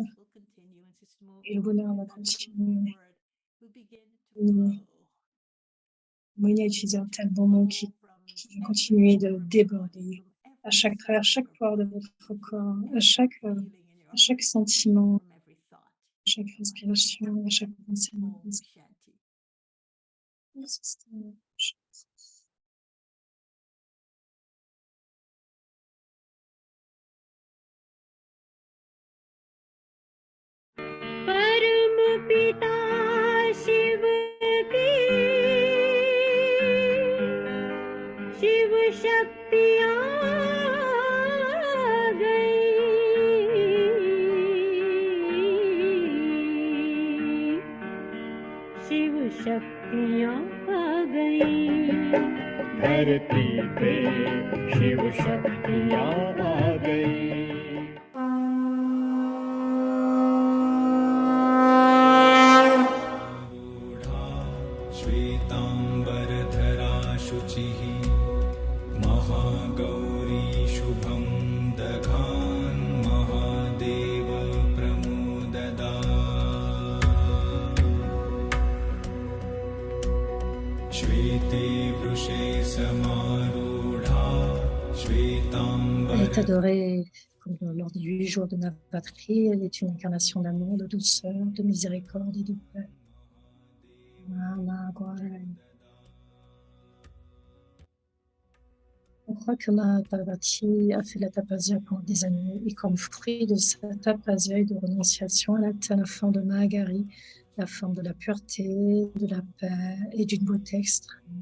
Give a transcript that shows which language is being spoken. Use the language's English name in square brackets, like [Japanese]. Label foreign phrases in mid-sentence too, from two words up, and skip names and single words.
[French] Et le bonheur va continuer. Moïna a utilisé un tel bon mot qui va continuer de déborder à travers chaque pore de votre corps, à chaque sentiment, à chaque respiration, à chaque pensée. [Hindi] परम पिता शिव की शिव शक्तियाँ गई शिव शक्तियाँ आ गई धरती पे शिव शक्तियाँ आ गई [Sanskrit] श्वेताम्बरधरा शुचिः महागौरी शुभं दधान् महादेव प्रमोददा श्वेते वृषे समारूढा श्वेताम्बर [French] Elle est adorée comme lors des 8 jours de Navaratri. Elle est une incarnation d'amour, de douceur, de miséricorde et de paix. On croit que Mama Parvati a fait la tapasya pendant des années et comme fruit de sa tapasya et de renonciation, elle a atteint la forme de Mahagari, la forme de la pureté, de la paix et d'une beauté extrême.